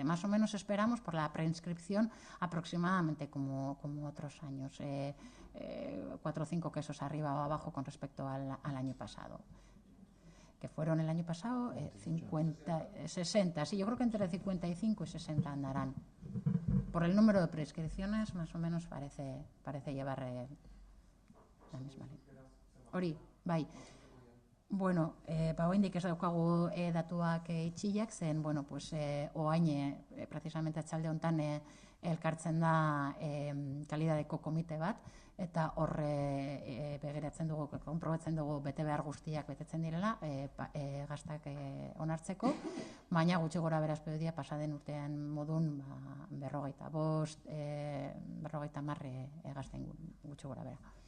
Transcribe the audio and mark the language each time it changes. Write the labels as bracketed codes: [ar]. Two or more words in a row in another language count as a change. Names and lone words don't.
[es] Más o menos esperamos por la preinscripción aproximadamente como otros años, 4 o 5 quesos arriba o abajo con respecto al año pasado. Que fueron el año pasado 60, sí, yo creo que entre 55 y 60 andarán. Por el número de prescripciones, más o menos parece llevar la misma línea. [eu] Hori, bai. Bueno, oraindik ez daukagu datuak itxiak, zen, [es] bueno, pues [eu] oain precisamente atxalde hontan elkartzen da kalidadeko komite bat, eta horre begiratzen dugu, konprobatzen dugu bete behar guztiak betetzen direla, gaztak onartzeko, baina gutxi gora beraz pedia pasaden urtean modun 45, 50 gazten gutxi gora bera.